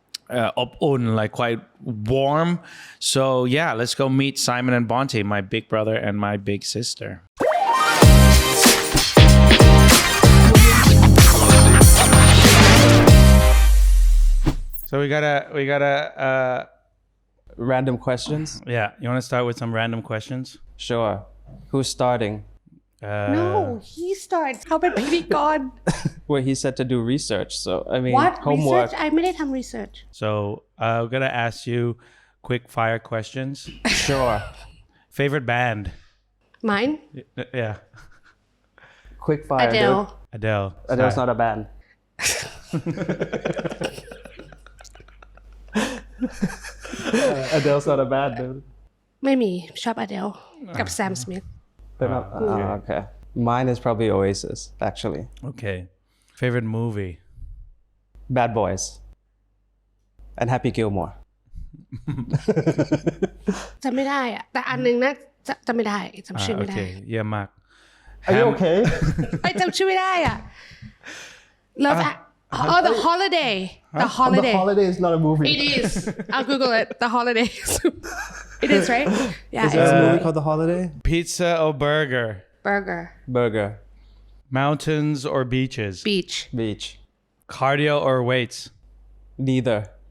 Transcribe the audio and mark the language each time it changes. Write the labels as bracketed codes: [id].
[th] อบอุ่น [en] like quite warm so yeah let's go meet Simon and Bonte my big brother and my big sister So we gotta random questions yeah you want to start with some random questions sure who's starting No he starts [th] เขาเป็นพิธีกร [en] well he said to do research so I mean What homework [th] research ไอไม่ได้ทำ research [en] so I'm gonna ask you quick fire questions sure favorite band Mine yeah Quickfire Adele's not a band Adele's not a bad dude [th] ไม่มีชอบ Adele กับ Sam Smith [en] okay mine is probably Oasis actually okay favorite movie Bad Boys and Happy Gilmore [th] จำไม่ได้อะแต่อันนึงนะจำไม่ได้จำชื่อไม่ได้ okay เยี่ยมมาก [en] Are you okay [th] ไอจำชื่อไม่ได้อ่ะ Love Oh, The Holiday. [en] The Holiday. The Holiday is not a movie. It is. I'll Google it. The Holiday. It is, right? Yeah. Is there a movie called The Holiday? Pizza or burger? Burger. Mountains or beaches? Beach. Cardio or weights? Neither.